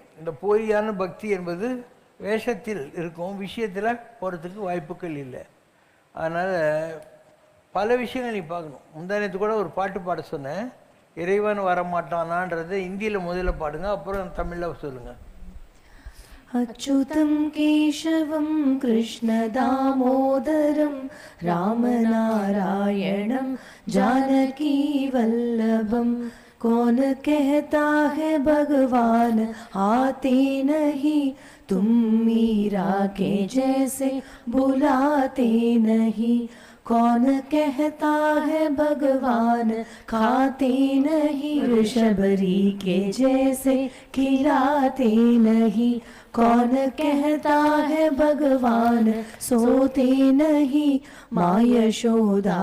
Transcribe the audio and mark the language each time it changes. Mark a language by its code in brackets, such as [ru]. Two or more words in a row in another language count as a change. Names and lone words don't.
[ta] இந்த போலியான பக்தி என்பது வேஷத்தில் இருக்கும், விஷயத்தில் போகிறதுக்கு வாய்ப்புகள் இல்லை. அதனால் பல விஷயங்கள் நீ பார்க்கணும். முந்தானத்து கூட ஒரு பாட்டு பாட சொன்னேன், இறைவன் வரமாட்டானான்றது இந்தியில் முதல்ல பாடுங்க, அப்புறம் தமிழில் சொல்லுங்கள். [sa] अच्युतं केशवं कृष्णदामोदरं रामनारायणं जानकीवल्लभं [hi] कौन कहता है भगवान आते नहीं, तुम मीरा के जैसे बुलाते नहीं, कौन कहता है भगवान खाते नहीं, ऋषभरी के जैसे खिलाते नहीं, कौन कहता है भगवान सोते नहीं, माँ यशोदा